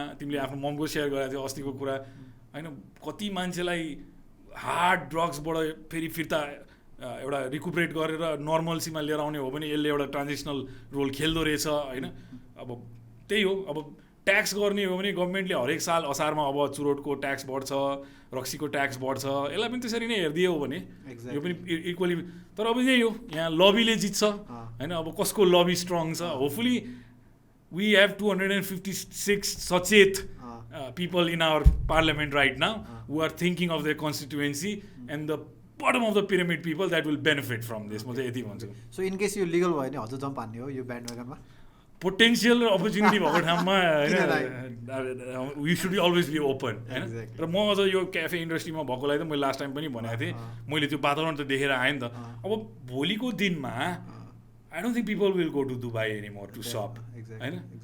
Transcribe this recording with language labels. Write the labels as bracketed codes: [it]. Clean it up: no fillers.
[ne] तिमीले आफ्नो ममको सेयर गरेको थियो अस्तिको कुरा होइन। कति मान्छेलाई हार्ड ड्रग्सबाट फेरि फिर्ता एउटा रिकुपरेट गरेर नर्मल्सीमा लिएर आउने हो भने यसले एउटा ट्रान्जिसनल रोल खेल्दो रहेछ होइन। अब त्यही हो, अब ट्याक्स गर्ने हो भने गभर्मेन्टले हरेक साल असारमा अब चुरोटको ट्याक्स बढ्छ, रक्सीको ट्याक्स बढ्छ, यसलाई पनि त्यसरी नै हेरिदियो हो भने यो पनि इक्वली। तर अब यही हो, यहाँ लबीले जित्छ होइन। अब कसको लबी स्ट्रङ छ? [en] Hopefully we have 256 सचेत people in our parliament right now who are thinking of their constituency and the bottom of the pyramid people that will benefit from this. [ne] म चाहिँ यति भन्छु। [en] so in case [ne] यो legal भयो भने हजुर jump हान्ने हो यो ब्यान्डवेगनमा? पोटेन्सियल र अपर्च्युनिटी भएको ठाउँमा होइन, [en] we should always be open [ne] होइन। र म अझ यो क्याफे इन्डस्ट्रीमा भएकोलाई त मैले लास्ट टाइम पनि भनेको थिएँ, मैले त्यो वातावरण त देखेर आएँ नि त। अब भोलिको दिनमा [en] I don't think people will go to Dubai any more to shop होइन।